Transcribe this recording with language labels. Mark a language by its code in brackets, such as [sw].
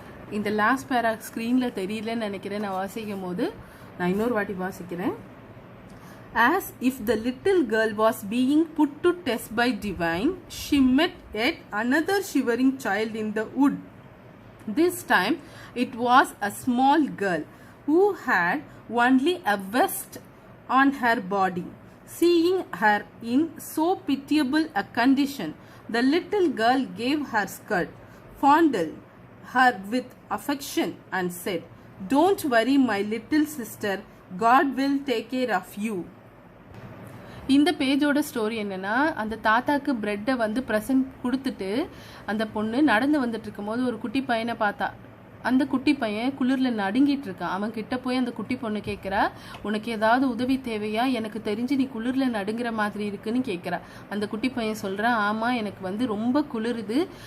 [ta] இந்த லாஸ்ட் பேரா ஸ்க்ரீனில் தெரியலன்னு நினைக்கிறேன். நான் வாசிக்கும் போது நான் இன்னொரு வாட்டி வாசிக்கிறேன். [en] As if the little girl was being put to test by divine, she met yet another shivering child in the wood. This time it was a small girl who had only a vest on her body. Seeing her in so pitiable a condition, the little girl gave her skirt, fondled her with affection, and said, "Don't worry, my little sister, God will take care of you." [ta] இந்த பேஜோட story என்னன்னா, அந்த தாத்தாக்கு பிரெட்டை வந்து present கொடுத்துட்டு அந்த பொண்ணு நடந்து வந்துட்டு இருக்கும் போது ஒரு குட்டி பையனை பார்த்தா. அந்த குட்டி பையன் குளிரில் நடுங்கிட்டு இருக்கான். அவன் கிட்ட போய் அந்த குட்டி பொண்ணு கேட்குறா, "உனக்கு ஏதாவது உதவி தேவையா? எனக்கு தெரிஞ்சு நீ குளிரில் நடுங்கிற மாதிரி இருக்குன்னு கேட்குறா. அந்த குட்டி பையன் சொல்கிறான், "ஆமாம், எனக்கு வந்து ரொம்ப குளிருது.